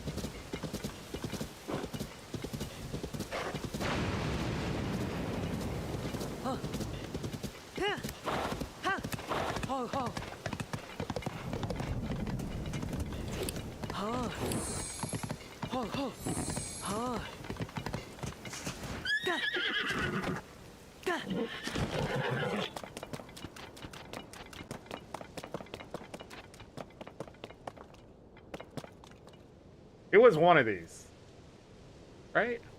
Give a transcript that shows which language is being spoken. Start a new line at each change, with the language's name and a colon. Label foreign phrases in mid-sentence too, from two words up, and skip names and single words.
English: Huh. Yeah. Ha. Ho, ho. Ho. Ho, ho. Ho. Gah. Gah. It was one of these, right?